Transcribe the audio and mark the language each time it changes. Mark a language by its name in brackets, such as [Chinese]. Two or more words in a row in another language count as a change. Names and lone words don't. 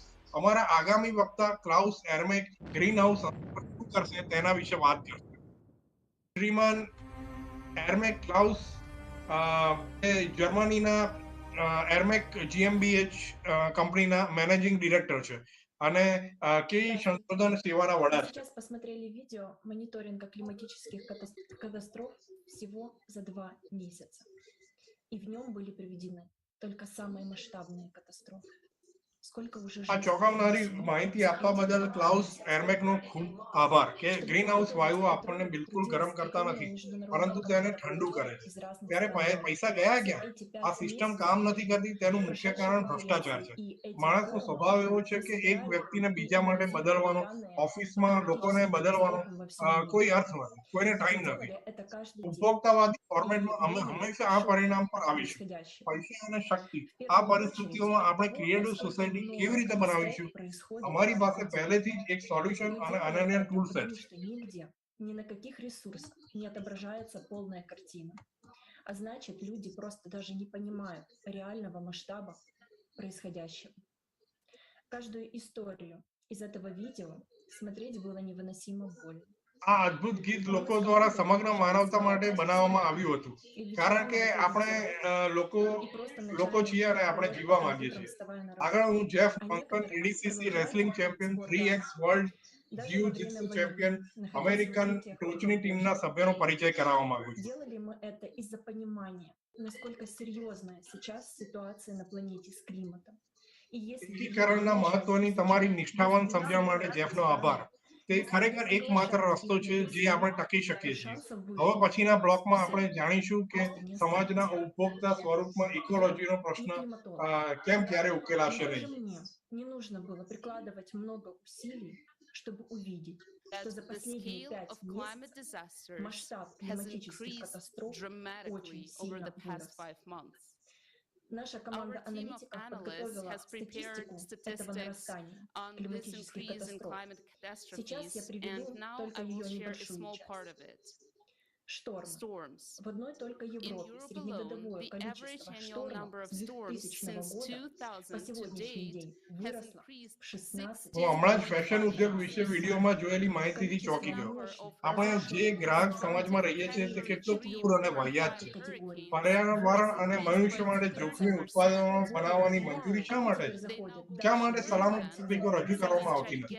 [Gujarati] અમારા આગામી વક્તા ક્લાઉસ એર્મેક ગ્રીનહાઉસ શું કરશે તેના વિશે વાત કરશે. શ્રીમાન એર્મેક ક્લાઉસ જર્મનીના એર્મેક GmbH કંપનીના [English] managing director [Gujarati] છે અને કેઈ સંશોધન સેવાના વડા છે. [Russian] Сейчас посмотрели видео мониторинга климатических катастроф всего за 2 месяца. И в нем были приведены только самые масштабные катастрофы. [Gujarati] આ ચોંકાવનારી માહિતી આપવા બદલ ક્લાઉસ એર્મેકનો ખૂબ આભાર. કે ગ્રીનહાઉસ વાયુઓ આપણને બિલકુલ ગરમ કરતા નથી, પરંતુ તેને ઠંડુ કરે છે. ત્યારે પૈસા ગયા ક્યાં? આ સિસ્ટમ કામ નથી કરતી તેનું મુખ્ય કારણ ભ્રષ્ટાચાર છે. માણસનો સ્વભાવ એવો છે કે એક વ્યક્તિને બીજા માટે બદલવાનો, ઓફિસમાં લોકોને બદલવાનો કોઈ અર્થ નથી, કોઈને ટાઈમ નથી. ઉપભોક્તાવાદી ફોર્મેટમાં અમે હંમેશા આ પરિણામ પર આવીશું. પૈસા અને શક્તિ. આ પરિસ્થિતિઓમાં આપણે [English] creative society [Gujarati] કેવી રીતે બનાવીશું? અમારી પાસે પહેલેથી જ એક સોલ્યુશન અને અનન્ય [English] tool set [Gujarati] છે. [Russian] Ни на каких ресурсах не отображается полная картина. А значит, люди просто даже не понимают реального масштаба происходящего. Каждую историю из этого видео смотреть было невыносимо больно. [Gujarati] આ અદ્ભુત ગીત લોકો દ્વારા સમગ્ર માનવતા માટે બનાવવામાં આવ્યું હતું, કારણ કે આપણે લોકો છીએ અને આપણે જીવવા માંગીએ છીએ. આગળ હું જેફ મંકન ADCC [English] wrestling champion 3x world jiu-jitsu champion [Gujarati] અમેરિકન ટોચની ટીમના સભ્યનો પરિચય કરાવવા માંગુ છું. [Russian] Делали мы это из-за понимания, насколько серьезная сейчас ситуация на планете с климатом. И если [Gujarati] એકીકરણના મહત્વની તમારી નિષ્ઠાવાન સમજણ માટે જેફનો આભાર. તે ખરેખર એકમાત્ર રસ્તો છે જે આપણે ટકી શકીએ છીએ. હવે પછીના બ્લોકમાં આપણે જાણીશું કે સમાજના ઉપભોક્તા સ્વરૂપમાં ઇકોલોજીનો પ્રશ્ન કેમ ક્યારે ઉકેલાશે [Russian] даже [Gujarati] નહીં. [Russian] мне не нужно было прикладывать много усилий, чтобы увидеть, что за последние 5 месяцев масштаб климатических катастроф очень сильно вырос. Наша команда аналитиков подготовила статистику этого нарастания климатических катастроф. Сейчас я приведу только ее небольшую часть. Штормы. В одной только Европе среднегодовое количество штормов с 2000 года по сегодняшний день выросло в 16 [Gujarati] હું હમણાં જ ફેશન ઉદ્યોગ વિશે વિડીયોમાં જોયેલી માહિતીથી ચોંકી ગયો. આપણે જે ગ્રાહક સમાજમાં રહીએ છીએ તે કેટલો ક્રૂર અને વાહિયાત છે. પર્યાવરણ અને મનુષ્ય માટે જોખમી ઉત્પાદનો બનાવવાની મંજૂરી શા માટે છે? શા માટે સલામત તકનીકો રજૂ કરવામાં આવતી નથી?